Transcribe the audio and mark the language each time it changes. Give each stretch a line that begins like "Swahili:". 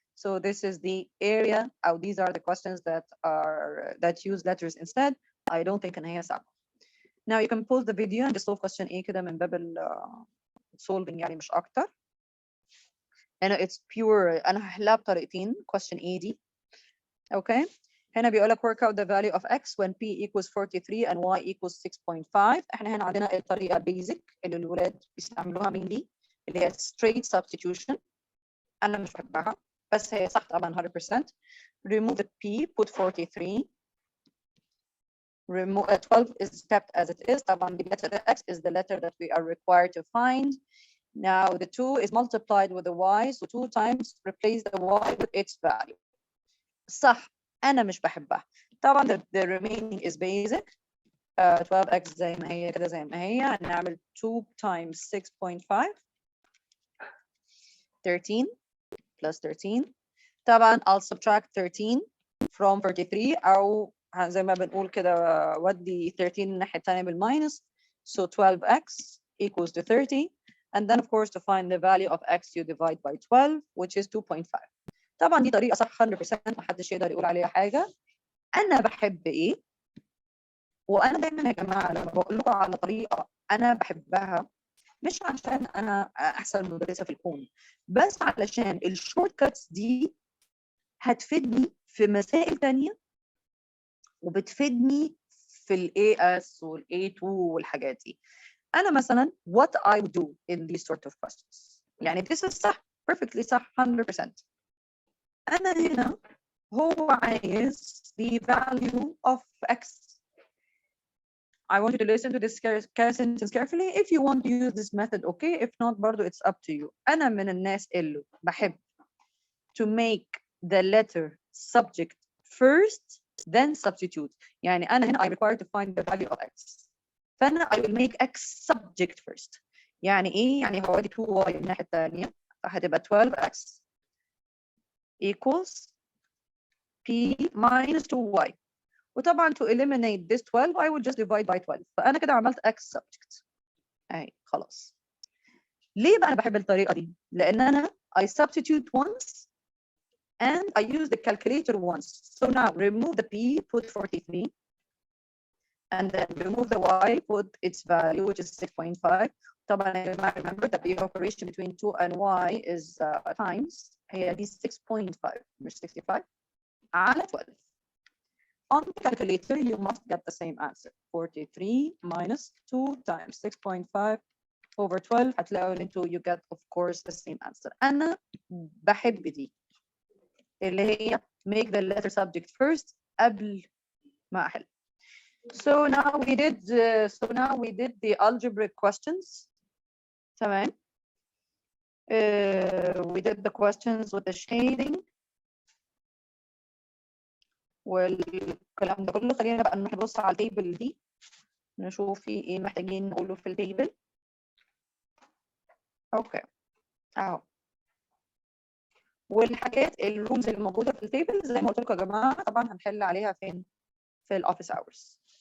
English: So this is the area أو these are the questions that use letters instead. I don't think
Arabic: إن هي صعبة.
English: Now you can pause the video and just solve question A
Arabic: كده من باب
English: solving
Arabic: يعني مش أكتر. هنا
English: it's pure.
Arabic: أنا هحلها بطريقتين
English: question A
Arabic: دي.
English: Okay.
Arabic: هنا بيقول لك
English: work out the value of x when p equals 43 and y equals 6.5.
Arabic: احنا هنا عندنا الطريقة basic اللي الولاد بيستعملوها من دي اللي هي
English: straight substitution.
Arabic: أنا مش بحبها بس هي صح طبعا 100%.
English: Remove the p, put 43. Remove 12 is kept as it is.
Arabic: طبعا
English: the letter x is the letter that we are required to find. Now the 2 is multiplied with the y, so 2 times replace the y with its value.
Arabic: صح أنا مش بحبها. طبعا
English: the remaining is basic.
Arabic: 12x زي ما هي كده زي ما هي. هنعمل
English: 2 times 6.5 13 plus 13.
Arabic: طبعا
English: I'll subtract 13 from 43
Arabic: أو زي ما بنقول كده ودي 13 الناحية الثانية بالماينس.
English: So 12x equals to 30. And then of course to find the value of x you divide by 12 which is 2.5.
Arabic: طبعا دي طريقة صح 100% محدش يقدر يقول عليها حاجة. أنا بحب إيه؟ وأنا دايما يا جماعة لما بقول لكم على طريقة أنا بحبها مش عشان أنا أحسن مدرسة في الكون، بس علشان الشورت كاتس دي هتفيدني في مسائل تانية وبتفيدني في ال AS وال A2 والحاجات دي. أنا مثلا
English: what I would do in these sort of questions.
Arabic: يعني
English: this is
Arabic: صح
English: perfectly
Arabic: صح 100%. أنا هنا هو عايز
English: the value of x. I want you to listen to this sentence carefully. If you want to use this method, okay. If not,
Arabic: برضو
English: it's up to you.
Arabic: أنا من الناس اللي بحب
English: to make the letter subject first, then substitute.
Arabic: يعني أنا هنا
English: I require to find the value of x.
Arabic: فأنا
English: I will make x subject first.
Arabic: يعني إيه؟ يعني هو دي 2y الناحية الثانية فهتبقى 12x
English: equals p minus 2y.
Arabic: وطبعا
English: to eliminate this 12 I will just divide by 12.
Arabic: فأنا كده عملت x subject. أهي خلاص. ليه بقى أنا بحب الطريقة دي؟ لأن أنا
English: I substitute once and I use the calculator once. So now remove the p, put 43, and then remove the y, put its value, which is 6.5.
Arabic: طبعا يا جماعة
English: remember that the operation between 2 and y is times.
Arabic: هي دي 6.5 مش 65 على 12.
English: On the calculator, you must get the same answer. 43 minus 2 times 6.5 over 12.
Arabic: هتلاقوا
English: into you get, of course, the same answer.
Arabic: أنا بحب دي اللي هي
English: make the letter subject first
Arabic: قبل ما أحل.
English: So now we did the algebraic questions.
Arabic: تمام.
English: We did the questions with the shading.
Arabic: والكلام ده كله. خلينا بقى نروح نبص على التيبل دي نشوف في ايه محتاجين نقوله في التيبل. اوكي اهو. والحاجات الرولز اللي موجوده في التيبل زي ما قلت لكم يا جماعه طبعا هنحل عليها فين؟ في الاوفيس اورز.